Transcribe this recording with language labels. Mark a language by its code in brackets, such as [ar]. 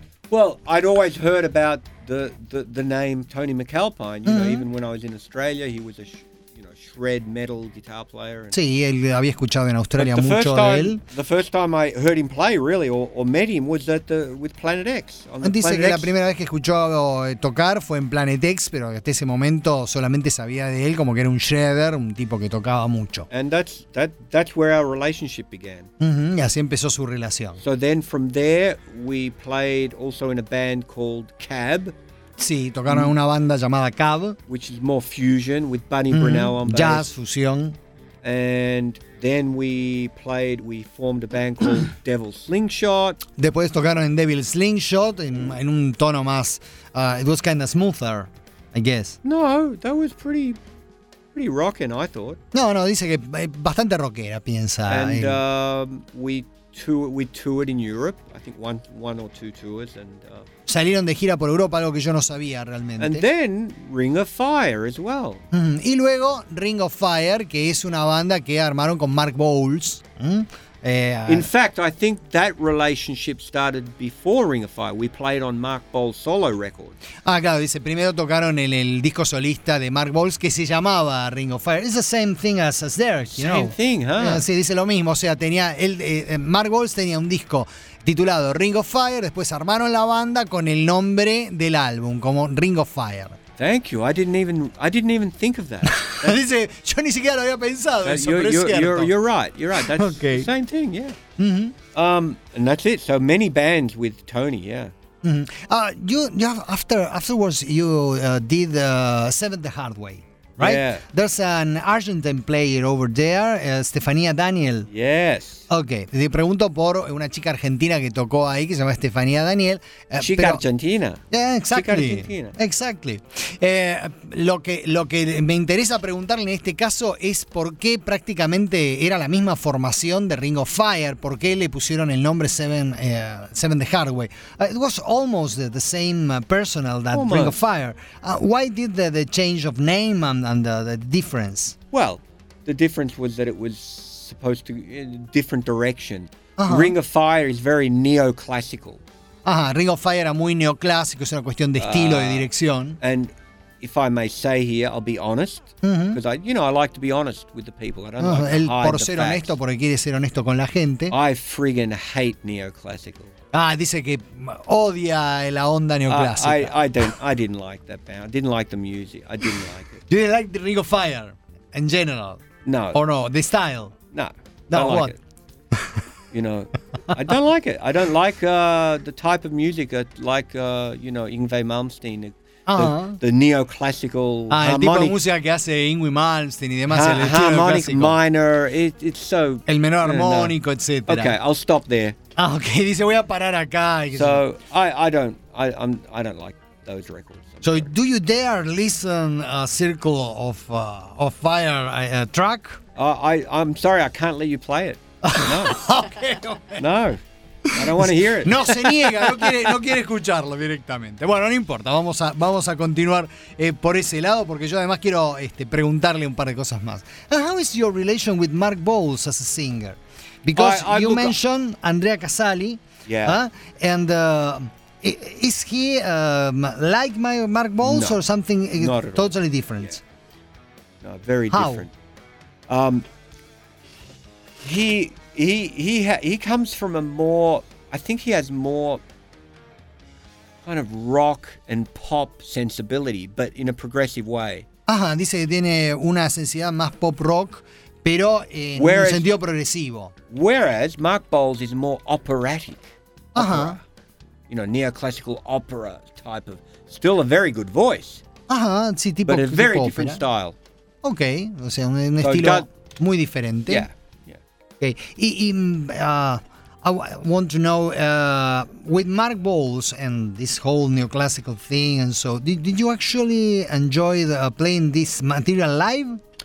[en] Well, I'd always heard about the name Tony McAlpine. You know, even when I was in Australia, he was a shred metal guitar player. [es] And, sí, él había escuchado en Australia mucho de él. [en] The first time I heard him play, really, or met him, was at with Planet X. [es] Dice que la primera vez que escuchó tocar fue en Planet X, pero hasta ese momento solamente sabía de él como que era un shredder, un tipo que tocaba mucho. [en] And that's where our relationship began. [es] Y así empezó su relación. [en] So then from there we played also in a band called Cab. [es] Sí, tocaron en una banda llamada Cab, [en] which is more fusion with Bunny Brunel on jazz, bass. [es] Jazz fusión. [en] And then we formed a band called Devil Slingshot. [es] Después tocaron en Devil Slingshot en un tono más [en] it was kind of smoother, I guess. No, that was pretty rocking, I thought. [es] No, dice que bastante rockera, piensa. [en] And él. We toured in Europe, I think one or two tours, and [es] salieron de gira por Europa, algo que yo no sabía realmente. [en] And then Ring of Fire as well. [es] Y luego Ring of Fire, que es una banda que armaron con Mark Bowles. [en] In fact, I think that relationship started before Ring of Fire. We played on Mark Bowles' solo record. [es] Ah, claro, dice, primero tocaron en el disco solista de Mark Bowles que se llamaba Ring of Fire. [en] It's the same thing as Derek, you know. Same thing, huh? [es] Sí, dice lo mismo, o sea, tenía él, Mark Bowles tenía un disco titulado Ring of Fire, después armaron la banda con el nombre del álbum como Ring of Fire. [en] Thank you. I didn't even think of that. [es] Dice, yo ni siquiera lo había pensado. Eso, [en] you're right. That's okay. The same thing. Yeah. And that's it. So many bands with Tony. Yeah. You did Seventh the Hard Way, right? Yeah. There's an Argentine player over there, Stefania Daniel. Yes. Okay. [es] Te pregunto por una chica argentina que tocó ahí, que se llama Stefania Daniel. Chica pero, argentina. [en] Yeah, exactly. [es] Chica argentina. [en] Exactly. [es] Lo que me interesa preguntarle en este caso es por qué prácticamente era la misma formación de Ring of Fire, por qué le pusieron el nombre Seven the Hard Way. [en] It was almost the same personnel that almost. Ring of Fire. Why did the change of name and the difference? Well, the difference was that it was supposed to in a different direction. Uh-huh. Ring of Fire is very neoclassical. [es] Ah, Ring of Fire era muy neoclásico, es una cuestión de estilo y de dirección. [en] And if I may say here, I'll be honest, because I like to be honest with the people. I don't like to hide the facts. [es] Por ser honesto, porque quiere ser honesto con la gente. [en] I friggin' hate neoclassical. [es] Ah, dice que odia la onda neoclásica. [en] I didn't like that band. I didn't like the music. I didn't like it. Do you like the Ring of Fire in general? No. Or no, the style. No, like what? It. You know, I don't like it. I don't like the type of music like Yngwie Malmsteen, the neoclassical harmonic. [es] El tipo de música que hace Yngwie Malmsteen y demás. El [en] harmonic minor, it's so... [es] El menor armónico, etc. [en] Okay, I'll stop there. [es] Ah, okay, dice, voy a parar acá. [en] So, I don't like those records. So, do you dare listen a Circle of Fire track? I'm sorry, I can't let you play it. No. Okay, okay. No. I don't want to hear it. [es] No se niega, no quiere escucharlo directamente. Bueno, no importa, vamos a continuar por ese lado, porque yo además quiero preguntarle un par de cosas más. [en] How is your relation with Mark Bowles as a singer? Because you mentioned Andrea Casali. Yeah. And is he like my Mark Bowles, no, or something totally all different? Yeah. No, very how different. He comes from a more, I think he has more kind of rock and pop sensibility, but in a progressive way. Ajá, dice que tiene una sensibilidad más pop rock, pero en un sentido progresivo. Whereas Mark Bowles is more operatic. [es] Ajá. [en] You know, neoclassical opera type of, still a very good voice. [es] Ajá, sí, tipo [en] but a very [es] tipo [en] different [es] opera [en] style. [es] Okay, o sea, un estilo muy diferente. [en] Yeah. Okay, I want to know, with Mark Bowles and this whole neoclassical thing and so, did you actually enjoy playing this material live?